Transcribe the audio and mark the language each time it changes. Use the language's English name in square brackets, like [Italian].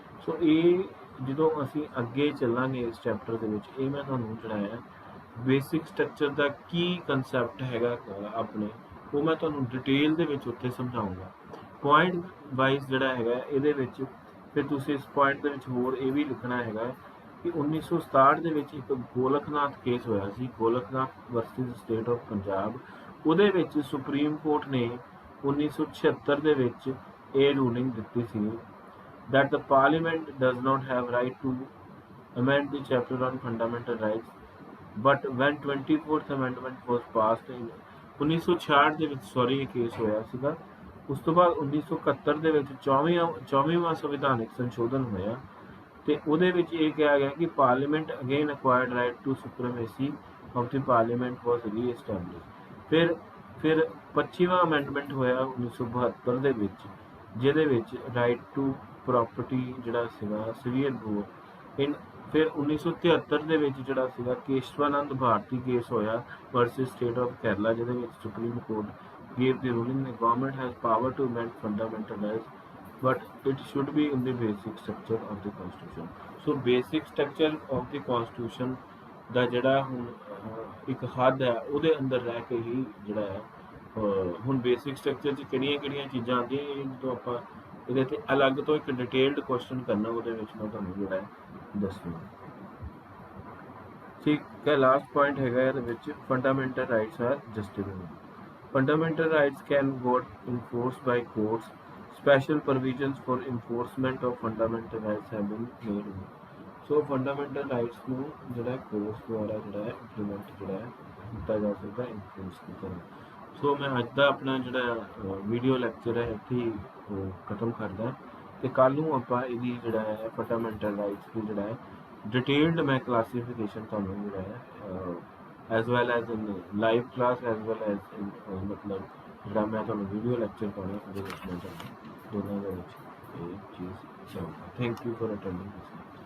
[Punjabi] ਸੋ ਇਹ ਜਦੋਂ ਅਸੀਂ ਅੱਗੇ ਚੱਲਾਂਗੇ ਇਸ ਚੈਪਟਰ ਦੇ ਵਿੱਚ, ਇਹ ਮੈਂ ਤੁਹਾਨੂੰ ਜਿਹੜਾ ਹੈ ਬੇਸਿਕ ਸਟਰਕਚਰ ਦਾ ਕੀ ਕਨਸੈਪਟ ਹੈਗਾ ਆਪਣੇ, ਉਹ ਮੈਂ ਤੁਹਾਨੂੰ ਡਿਟੇਲ ਦੇ ਵਿੱਚ ਉੱਥੇ ਸਮਝਾਊਂਗਾ। ਪੁਆਇੰਟ ਵਾਈਜ਼ ਜਿਹੜਾ ਹੈਗਾ ਇਹਦੇ ਵਿੱਚ ਫਿਰ ਤੁਸੀਂ ਇਸ ਪੁਆਇੰਟ ਦੇ ਵਿੱਚ ਹੋਰ ਇਹ ਵੀ ਲਿਖਣਾ ਹੈਗਾ ਕਿ 1967 ਦੇ ਵਿੱਚ ਇੱਕ ਗੋਲਕਨਾਥ ਕੇਸ ਹੋਇਆ ਸੀ, ਗੋਲਕਨਾਥ ਵਰਸਸ ਸਟੇਟ ਆਫ ਪੰਜਾਬ। ਉਹਦੇ ਵਿੱਚ ਸੁਪਰੀਮ ਕੋਰਟ ਨੇ 1976 ਦੇ ਵਿੱਚ ਇਹ ਰੂਲਿੰਗ ਦਿੱਤੀ ਸੀ [English] that the parliament does not have right to amend the chapter on fundamental rights, but when 24th amendment was passed in 1966 [Punjabi] ਦੇ ਵਿੱਚ ਇਹ ਕੇਸ ਹੋਇਆ ਸੀਗਾ। ਉਸ ਤੋਂ ਬਾਅਦ 1971 ਦੇ ਵਿੱਚ 24ਵਾਂ ਸੰਵਿਧਾਨਿਕ ਸੰਸ਼ੋਧਨ ਹੋਇਆ ਤੇ ਉਹਦੇ ਵਿੱਚ ਇਹ ਕਿਹਾ ਗਿਆ ਕਿ [English] Parliament again acquired right to supremacy of the parliament was reestablished. [Punjabi] ਫਿਰ 25ਵਾਂ ਅਮੈਂਡਮੈਂਟ ਹੋਇਆ 1972 ਦੇ ਵਿੱਚ, ਜਿਹਦੇ ਵਿੱਚ ਰਾਈਟ ਟੂ ਪ੍ਰੋਪਰਟੀ ਜਿਹੜਾ ਸੀਗਾ ਸੀਵੀਅਰ ਰੂਲ। ਫਿਰ 1973 ਦੇ ਵਿੱਚ ਜਿਹੜਾ ਸੀਗਾ ਕੇਸ਼ਵਾਨੰਦ ਭਾਰਤੀ ਕੇਸ ਹੋਇਆ ਵਰਸਸ ਸਟੇਟ ਆਫ ਕੇਰਲਾ, ਜਿਹਦੇ ਵਿੱਚ supreme court [English] gave the ruling the government has power to amend fundamental rights but it should be in the basic structure of the constitution. So basic structure of the constitution [Punjabi] ਦਾ ਜਿਹੜਾ ਹੁਣ ਇੱਕ ਹੱਦ ਹੈ ਉਹਦੇ ਅੰਦਰ ਰਹਿ ਕੇ ਹੀ ਜਿਹੜਾ ਹੈ ਹੁਣ ਬੇਸਿਕ ਸਟਰਕਚਰ 'ਚ ਕਿਹੜੀਆਂ ਚੀਜ਼ਾਂ ਆਉਂਦੀਆਂ, ਇਹ ਜਦੋਂ ਆਪਾਂ ਇਹਦੇ 'ਤੇ ਅਲੱਗ ਤੋਂ ਇੱਕ ਡਿਟੇਲਡ ਕੁਐਸਚਨ ਕਰਨਾ ਉਹਦੇ ਵਿੱਚ ਮੈਂ ਤੁਹਾਨੂੰ ਜਿਹੜਾ ਹੈ ਦੱਸੂੰਗਾ। ਠੀਕ ਹੈ। ਲਾਸਟ ਪੁਆਇੰਟ ਹੈਗਾ ਇਹਦੇ ਵਿੱਚ [English] Fundamental rights are justified. Fundamental rights can be enforced by courts. Special provisions for enforcement of fundamental rights have been made. [Punjabi] So fundamental rights ਨੂੰ ਜਿਹੜਾ ਕੋਰਟਸ ਦੁਆਰਾ ਜਿਹੜਾ ਹੈ ਇੰਪਲੀਮੈਂਟ ਜਿਹੜਾ ਹੈ ਕੀਤਾ ਜਾ ਸਕਦਾ, ਇਨਫੋਰਸ ਕੀਤਾ। ਸੋ ਮੈਂ ਅੱਜ ਦਾ ਆਪਣਾ ਜਿਹੜਾ ਵੀਡੀਓ ਲੈਕਚਰ ਹੈ ਇੱਥੇ ਖਤਮ ਕਰਦਾ ਤੇ ਕੱਲ੍ਹ ਨੂੰ ਆਪਾਂ ਇਹਦੀ ਜਿਹੜਾ ਹੈ ਫੰਡਾਮੈਂਟਲ ਰਾਈਟਸ ਦੀ ਜਿਹੜਾ ਹੈ ਡਿਟੇਲਡ ਮੈਂ ਕਲਾਸੀਫਿਕੇਸ਼ਨ ਤੁਹਾਨੂੰ ਜਿਹੜਾ ਹੈ [English] as well as in live class as well as in [Punjabi] मतलब ਜਿਹੜਾ ਮੈਂ ਤੁਹਾਨੂੰ ਵੀਡੀਓ ਲੈਕਚਰ ਪਾਉਣਾ ਉਹਦੇ ਵਿੱਚ ਮੈਂ ਤੁਹਾਨੂੰ ਦੋਨਾਂ ਦੇ ਵਿੱਚ ਇਹ ਚੀਜ਼ ਚਾਹੂੰਗਾ। [English] Thank you for attending this.